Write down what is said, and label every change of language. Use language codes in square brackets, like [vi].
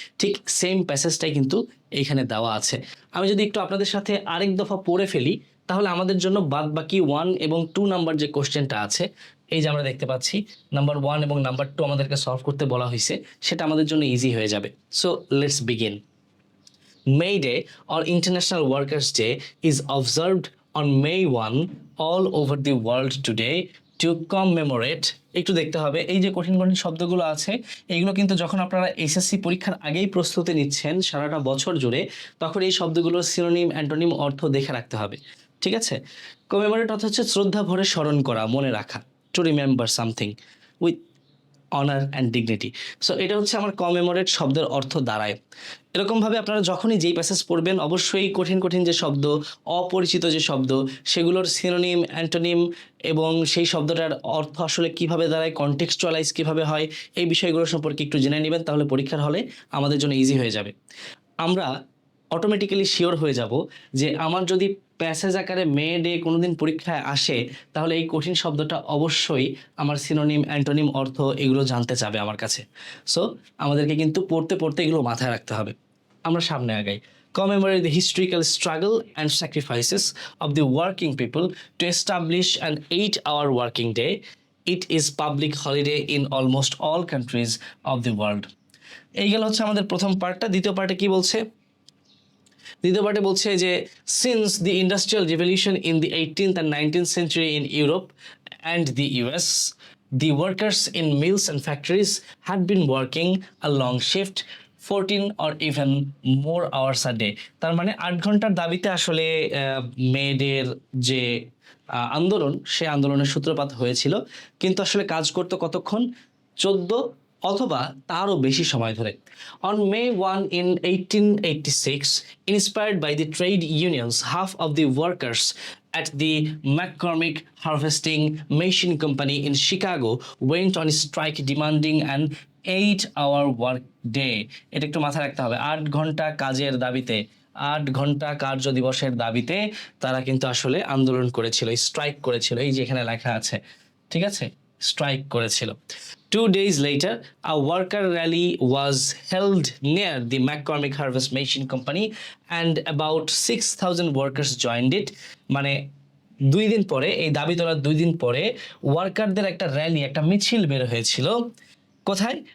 [bn] ঠিক সেম প্যাসেজটাই কিন্তু এইখানে দেওয়া আছে। আমি যদি একটু আপনাদের সাথে আরেক দফা পড়ে ফেলি তাহলে আমাদের জন্য বাদ বাকি 1 এবং 2 নাম্বার যে কোশ্চেনটা আছে এই যে আমরা দেখতে পাচ্ছি নাম্বার 1 এবং নাম্বার 2 আমাদেরকে সলভ করতে বলা হয়েছে, সেটা আমাদের জন্য ইজি হয়ে যাবে। [en] So let's begin. May Day or International Workers' Day is observed on May 1 all over the world today to commemorate। [bn] একটু দেখতে হবে এই যে কঠিন কঠিন শব্দগুলো আছে, এইগুলো কিন্তু যখন আপনারা এসএসসি পরীক্ষার আগেই প্রস্তুতি নিচ্ছেন সারাটা বছর জুড়ে, তখন এই শব্দগুলোর সিনোনিম অ্যান্টোনিম অর্থ দেখে রাখতে হবে, ঠিক আছে? কমেমোরেট অর্থ হচ্ছে শ্রদ্ধা ভরে স্মরণ করা, মনে রাখা, [en] To remember something with honour and dignity. [bn] So এটা হচ্ছে আমার কমেমোরেট শব্দের অর্থ দাঁড়ায়। এরকমভাবে আপনারা যখনই যেই প্যাসেজ পড়বেন, অবশ্যই কঠিন কঠিন যে শব্দ, অপরিচিত যে শব্দ, সেগুলোর সিনোনিম অ্যান্টোনিম এবং সেই শব্দটার অর্থ আসলে কিভাবে দাঁড়ায়, কনটেক্সচুয়ালাইজ কিভাবে হয়, এই বিষয়গুলো সম্পর্কে একটু জেনে নেবেন, তাহলে পরীক্ষার হলে আমাদের জন্য ইজি হয়ে যাবে। আমরা অটোমেটিক্যালি শিওর হয়ে যাব যে আমার যদি প্যাসেজ আকারে মে ডে কোনোদিন পরীক্ষায় আসে, তাহলে এই কঠিন শব্দটা অবশ্যই আমার সিনোনিম অ্যান্টোনিম অর্থ এগুলো জানতে চাবে আমার কাছে। সো আমাদেরকে কিন্তু পড়তে পড়তে এগুলো মাথায় রাখতে হবে। আমরা সামনে আগাই। [en] Commemorate the historical struggle and sacrifices of the working people to establish an 8-hour working day. It is public holiday in almost all countries of the world. [bn] এই গেল হচ্ছে আমাদের প্রথম পার্টটা। দ্বিতীয় পার্টে কি বলছে? দ্বিতীয় পার্টে বলছে যে [en] Since the industrial revolution in the 18th and 19th century in Europe and the US, the workers in mills and factories had been working a long shift, 14 or even more hours a day. [bn] তার মানে 8 ঘন্টার দাবিতে আসলে মেয়েদের যে আন্দোলন, সে আন্দোলনের সূত্রপাত হয়েছিল, কিন্তু আসলে কাজ করতো কতক্ষণ? 14 অথবা তারও বেশি সময় ধরে। [en] On May 1 in 1886, inspired by the trade unions, half of the workers at the McCormick Harvesting Machine Company in Chicago went on strike demanding an 8-hour work day. [bn] এটা একটু মাথায় রাখতে হবে, 8 ঘন্টা কাজের দাবিতে, 8 ঘন্টা কার্য দিবসের দাবিতে তারা কিন্তু আসলে আন্দোলন করেছিল, স্ট্রাইক করেছিল। এই যে এখানে লেখা আছে, ঠিক আছে, স্ট্রাইক করেছিল। [en] 2 days later, a worker rally was held near the McCormick Harvest Machine Company and about 6,000 workers joined it. [bn] মানে 2 দিন পরে, এই দাবি তোলার 2 দিন পরে ওয়ার্কারদের একটা র্যালি, একটা মিছিল বের হয়েছিল। কোথায়?